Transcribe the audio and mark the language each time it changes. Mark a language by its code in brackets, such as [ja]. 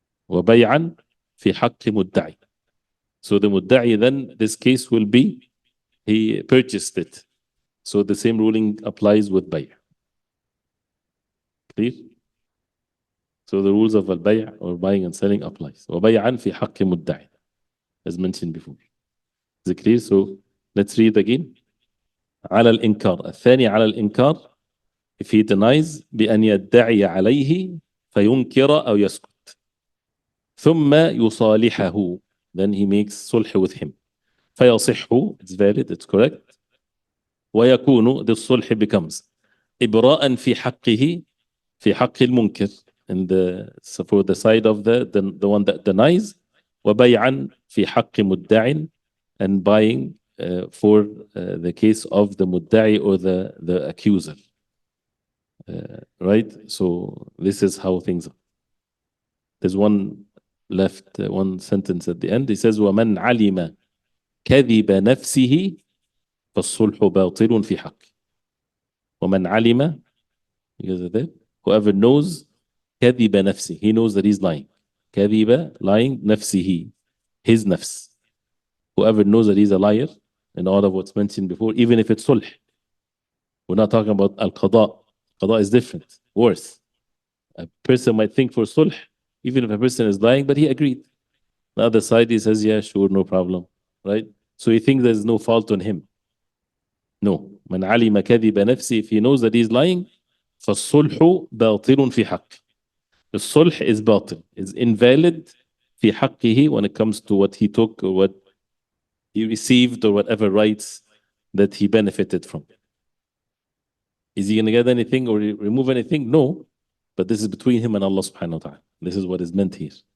[ar] وَبَيْعًا fi haqqi mudda'i. [en] So the mudda'i then, this case will be, he purchased it. So the same ruling applies with bay'. Clear? So the rules of al-bay' or buying and selling applies. [ar] وَبَيْعًا fi haqqi mudda'i, [en] as mentioned before. Is it clear? So let's read again. [ar] على الإنكار. الثاني على الإنكار, [en] if he denies [ar] بأن يدعي عليه فينكر أو يسكت. ثم يصالحه, [en] then he makes sulh with him. فيصح, it's valid, it's correct. ويكون, the sulh becomes [ar] إبراء في حقه في حق المنكر, [en] so for the side of the one that denies, [ar] وبيعا في حق مدع, [en] and buying for the case of the mudda'i or the accuser. Right? So this is how things are. There's one left, one sentence at the end. [ar] He says, وَمَنْ عَلِمَ كَذِبَ نَفْسِهِ فَالصُّلْحُ بَاطِلٌ فِي حَقِّهِ. وَمَنْ عَلِمَ, [en] you guys are there? Whoever knows [ar] كَذِبَ نَفْسِهِ, [en] he knows that he's lying. كَذِبَ, lying, نَفْسِهِ, his nafs. Whoever knows that he's a liar, and all of what's mentioned before, even if it's sulh. We're not talking about al-qada. Qada is different, worse. A person might think for sulh, even if a person is lying, but he agreed. The other side, he says, yeah, sure, no problem, right? So he thinks there's no fault on him. No. [ar] من علم كذب نفسه, [en] if he knows that he's lying, [ar] فالصلح باطل في حق. [en] The sulh is batil, is invalid [ar] في حقه, [en] when it comes to what he took or what he received or whatever rights that he benefited from. Is he going to get anything or remove anything? No. But this is between him and Allah subhanahu wa ta'ala. This is what is meant here.